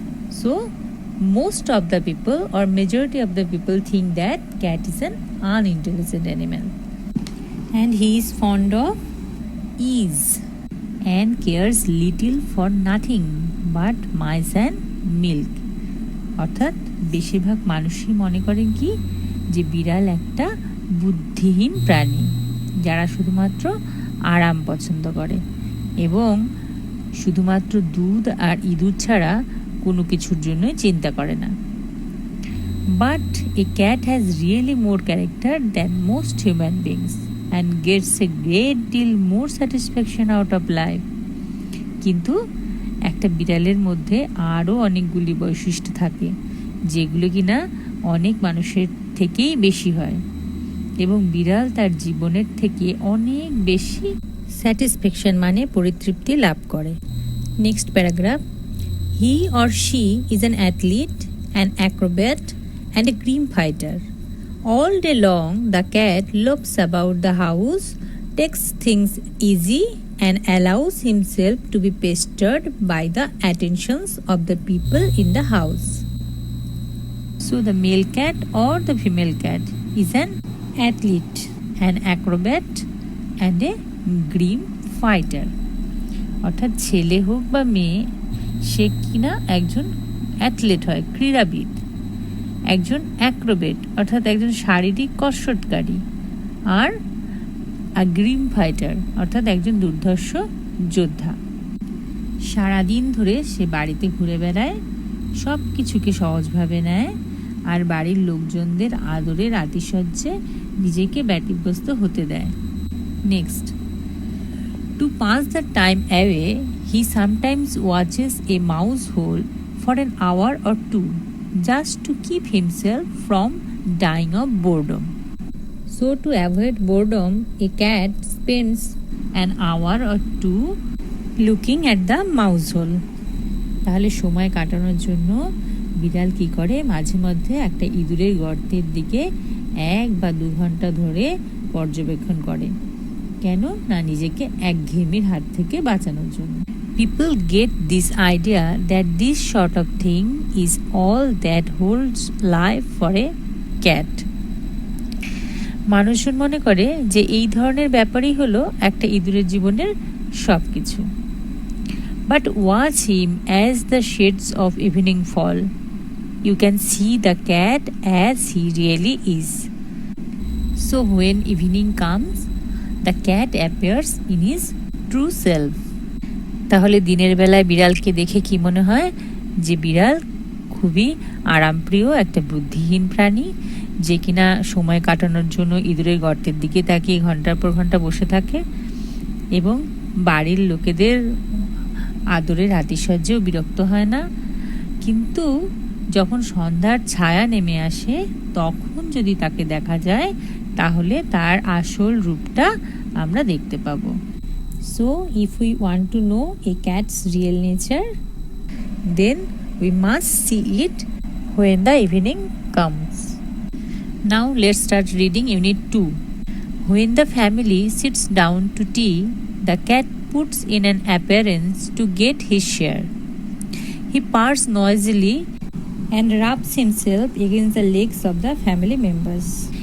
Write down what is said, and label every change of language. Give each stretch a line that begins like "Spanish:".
English: So, most of the people or majority of the people think that cat is an unintelligent animal and he is fond of ease and cares little for nothing but mice and milk.
Bangla: অর্থাৎ বেশিরভাগ মানুষই মনে করেন কি যে বিড়াল একটা বুদ্ধিহীন প্রাণী যারা শুধুমাত্র আরাম পছন্দ করে এবং শুধুমাত্র দুধ আর ইঁদুর ছাড়া কোনো কিছুর জন্যই চিন্তা করে না।
English: But a cat has really more character than most human beings and gets a great deal more satisfaction out of life.
Bangla: কিন্তু একটা বিড়ালের মধ্যে আরও অনেকগুলি বৈশিষ্ট্য থাকে যেগুলো কিনা অনেক মানুষের থেকেই বেশি হয় এবং বিড়াল তার জীবনের থেকে অনেক বেশি স্যাটিসফ্যাকশন মানে পরিতৃপ্তি লাভ করে।
English: Next paragraph. He or she is an athlete, an acrobat, and a grim fighter. All day long, the cat lopes about the house, takes things easy, and allows himself to be pestered by the attentions of the people in the house. So, the male cat or the female cat is an athlete, an acrobat, and a grim fighter.
Bangla: অর্থাৎ ছেলে হোক বা মেয়ে সে কিনা একজন athlete হয়, ক্রীড়াবিদ, একজন অ্যাক্রোবেট অর্থাৎ একজন শারীরিক কসরতকারী, আর গ্রিম ফাইটার অর্থাৎ একজন দুর্ধর্ষ যোদ্ধা। সারাদিন ধরে সে বাড়িতে ঘুরে বেড়ায়, সব কিছুকে সহজভাবে নেয় আর বাড়ির লোকজনদের আদরের আতিশয্যে নিজেকে ব্যতিব্যস্ত হতে দেয়।
English: Next. To pass the time away, he sometimes watches a mouse hole for an hour or two, just to keep himself from dying of boredom. So, to avoid boredom, a cat spends an hour or two looking at the mouse hole.
Bangla: তাহলে সময় কাটানোর জন্য বিড়াল কি করে, মাঝে মধ্যে একটা ইঁদুরের গর্তের দিকে 1 বা 2 ঘন্টা ধরে পর্যবেক্ষণ করে। কেন না, নিজেকে একঘেয়েমির হাত থেকে বাঁচানোর জন্য।
English: People get this idea that this sort of thing is all that holds life for a cat.
Bangla: মানুষজন মনে করে যে এই ধরনের ব্যাপারই হলো একটা ইঁদুরের জীবনের সব কিছু।
English: But watch him as the shades of evening fall. You can see the cat as he really is. So when evening comes, the cat appears in his true self.
Bangla: তাহলে দিনের বেলায় বিড়ালকে দেখে কি মনে হয় যে বিড়াল খুবই আরামপ্রিয় একটা বুদ্ধিহীন প্রাণী যে কিনা সময় কাটানোর জন্য ইঁদুরের গর্তের দিকে তাকিয়ে ঘন্টার পর ঘন্টা বসে থাকে এবং বাড়ির লোকেদের আদরের আতিশয্যেও বিরক্ত হয় না। কিন্তু যখন সন্ধ্যার ছায়া নেমে আসে তখন যদি তাকে দেখা যায় তাহলে তার আসল রূপটা আমরা দেখতে পাবো।
English: So if we want to know a cat's real nature, then we must see it when the evening comes. Now let's start reading Unit 2. When the family sits down to tea, the cat puts in an appearance to get his share. He purrs noisily and rubs himself against the legs of the family members.